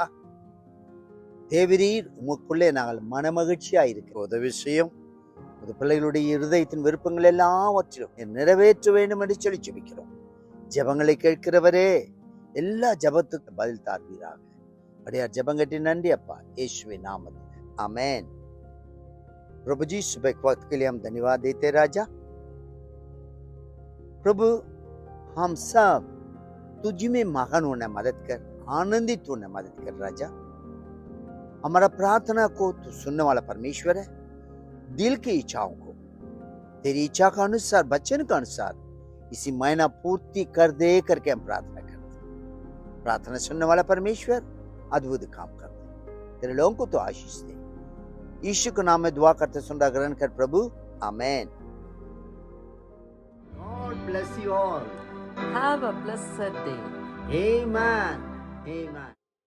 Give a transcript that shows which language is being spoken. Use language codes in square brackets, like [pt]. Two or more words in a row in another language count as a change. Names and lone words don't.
[ta] தேவரீர் உமக்குள்ளே நாங்கள் மனமகிழ்ச்சியா இருக்கிற உதவி செய்யும். ஒரு பிள்ளைகளுடைய இருதயத்தின் விருப்பங்கள் எல்லாவற்றிலும் நிறைவேற்ற வேண்டும் என்று சொல்லி ஜெபிக்கிறோம். ஜெபங்களை கேட்கிறவரே, எல்லா ஜெபத்துக்கும் பதில் தார்வீராக. அடியார் ஜெபங்கட்டி நன்றி அப்பா, இயேசு நாமத்தில் ஆமென்। [hi] प्रभु जी, सुबह के वक्त के लिए हम धन्यवाद देते राजा। प्रभु, हम सब तुझ में मगन होने मदद कर, आनंदित होने मदद कर राजा। हमारा प्रार्थना को तू सुनने वाला परमेश्वर है। दिल की इच्छाओं को तेरी इच्छा का अनुसार, वचन का अनुसार इसी महीना पूर्ति कर दे करके हम प्रार्थना करते। प्रार्थना सुनने वाला परमेश्वर अद्भुत काम कर दे, तेरे लोगों को तो आशीष दे। यीशु के नाम में दुआ करते सुन रहा ग्रहण कर प्रभु, आमेन। [en] God bless you all. Have a blessed day. Amen. Amen.